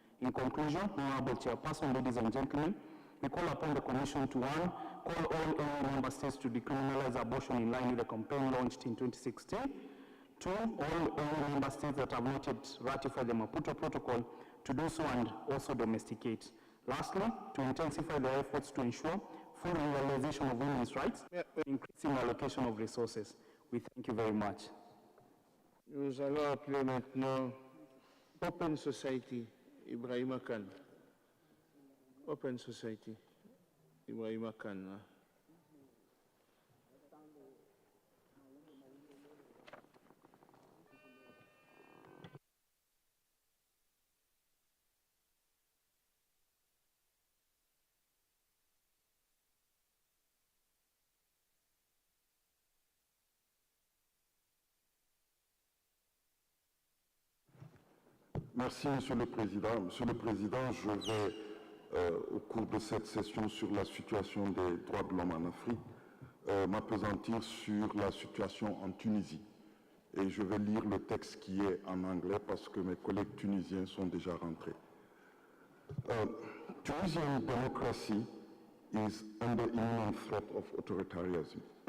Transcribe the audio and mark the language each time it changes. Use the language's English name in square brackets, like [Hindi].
[English] In conclusion, Honorable Chairperson, ladies and gentlemen, we call upon the Commission to, one, call all EU member states to decriminalize abortion in line with the campaign launched in 2016. Two, all EU member states that have not yet ratified the Maputo Protocol to do so and also domesticate. Lastly, to intensify their efforts to ensure full realization of women's rights, increasing allocation of resources. We thank you very much. [French] Nous allons appeler maintenant Open Society, Ibrahima Khan. Open Society, Ibrahima Khan. Merci, Monsieur le Président. Monsieur le Président, je vais, au cours de cette session sur la situation des droits de l'homme en Afrique, m'appesantir sur la situation en Tunisie. Et je vais lire le texte qui est en anglais parce que mes collègues tunisiens sont déjà rentrés. [English] Tunisian democracy is under imminent threat of authoritarianism.